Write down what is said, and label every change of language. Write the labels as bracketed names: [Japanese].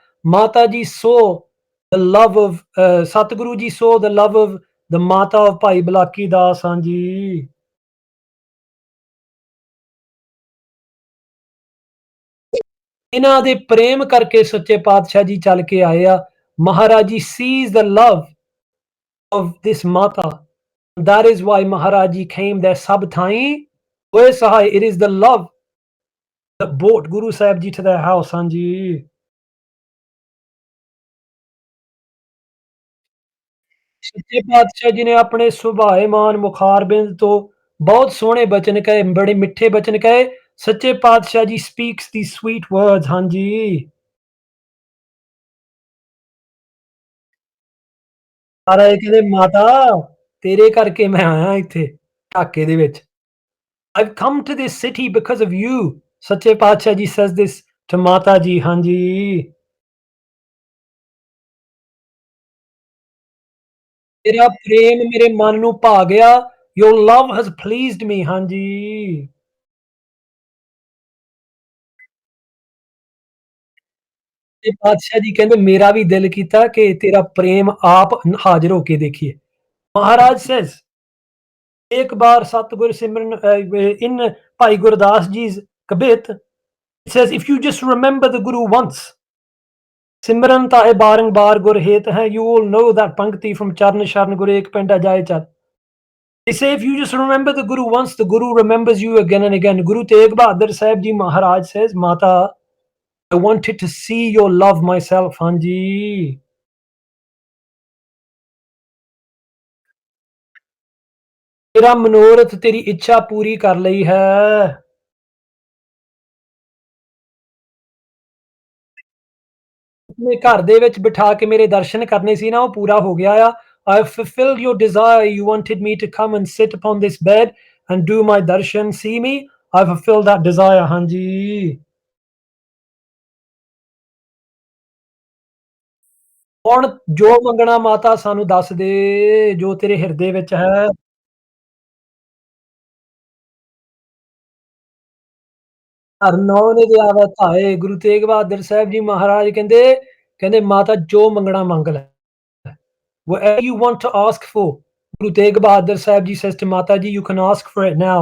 [Punjabi] ਮਾਤਾ ਜੀ [English] the love of [Punjabi] Satguru ji [English] the love of the [Punjabi] ਮਾਤਾ of ਭਾਈ ਬਲਾਕੀ ਦਾਸ। ਹਾਂਜੀ। ਇਹਨਾਂ ਦੇ ਪ੍ਰੇਮ ਕਰਕੇ ਸੱਚੇ ਪਾਤਸ਼ਾਹ ਜੀ ਚੱਲ ਕੇ ਆਏ ਆ। [English] Maharaj ji sees the love of this mata. that is why Maharaj ji came there। [Punjabi] ਸਭ ਥਾਈਂ ਓਏ Sahay. [English] it is the love that brought Guru Sahib ji to their house। [Punjabi] ਹਾਂਜੀ। ਸੱਚੇ ਪਾਤਸ਼ਾਹ ਜੀ ਨੇ ਆਪਣੇ ਸੁਭਾਏਮਾਨ ਮੁਖਾਰਬਿੰਦ ਤੋਂ ਬਹੁਤ ਸੋਹਣੇ ਬਚਨ ਕਹੇ, ਬੜੇ ਮਿੱਠੇ ਬਚਨ ਕਹੇ। ਸੱਚੇ ਪਾਤਸ਼ਾਹ ਜੀ [English] Speaks the sweet words. [Punjabi] ਹਾਂਜੀ। ਸਾਰਾ ਇਹ ਕਹਿੰਦੇ ਮਾਤਾ ਤੇਰੇ ਕਰਕੇ ਮੈਂ ਆਇਆ ਇੱਥੇ ਢਾਕੇ ਦੇ ਵਿੱਚ। [English] I've come to this city because of you। Sache Patshah ji says this to mata ji. [Punjabi] ਹਾਂਜੀ। ਤੇਰਾ ਪ੍ਰੇਮ ਮੇਰੇ ਮਨ ਨੂੰ ਭਾ ਗਿਆ। [English] your love has pleased me। [Punjabi] ਹਾਂਜੀ। ਤੇ ਪਾਤਸ਼ਾਹ ਜੀ ਕਹਿੰਦੇ ਮੇਰਾ ਵੀ ਦਿਲ ਕੀਤਾ ਕਿ ਤੇਰਾ ਪ੍ਰੇਮ ਆਪ ਹਾਜ਼ਰ ਹੋ ਕੇ ਦੇਖੀਏ। [English] Maharaj says [Punjabi] ਇੱਕ ਬਾਰ ਸਤਿਗੁਰ ਸਿਮਰਨ [English] in Bhai Gurdas ਜੀ's Kabit it says if you just remember the Guru once। [Punjabi] ਸਿਮਰਨ ਤਾਏ ਬਾਰੰਬਾਰ ਗੁਰ ਹੇਤ ਹੈ। [English] you will know that pankti from [Punjabi] ਚਰਨ ਸ਼ਰਨ ਗੁਰ ਏਕ ਪਿੰਡਾ ਜਾਏ ਚੱਲ। [English] they say if you just remember the Guru once the Guru remembers you again and again। Guru Tegh Bahadur Sahib ji Maharaj says mata I wanted to see your love myself। [Punjabi] ਹਾਂਜੀ। ਤੇਰਾ ਮਨੋਰਥ ਤੇਰੀ ਇੱਛਾ ਪੂਰੀ ਕਰ ਲਈ ਹੈ। ਆਪਣੇ ਘਰ ਦੇ ਵਿੱਚ ਬਿਠਾ ਕੇ ਮੇਰੇ ਦਰਸ਼ਨ ਕਰਨੇ ਸੀ ਨਾ ਉਹ ਪੂਰਾ ਹੋ ਗਿਆ ਆ। [English] I have fulfilled your desire। You wanted me to come and sit upon this bed and do my darshan, see me। I have fulfilled that desire। [Punjabi] ਹਾਂਜੀ। ਹੁਣ ਜੋ ਮੰਗਣਾ ਮਾਤਾ ਸਾਨੂੰ ਦੱਸ ਦੇ, ਜੋ ਤੇਰੇ ਹਿਰਦੇ ਵਿੱਚ ਹੈ। ਹਰਿ ਨਾਉ ਨਿਧਿ ਆਵੈ ਧਾਇ, ਗੁਰੂ ਤੇਗ ਬਹਾਦਰ ਸਾਹਿਬ ਜੀ ਮਹਾਰਾਜ ਕਹਿੰਦੇ ਮਾਤਾ ਜੋ ਮੰਗਣਾ ਮੰਗ ਲੈ। [English] Whatever you want to ask for, Guru Tegh Bahadur Sahib Ji says to Mata Ji, you can ask for it now.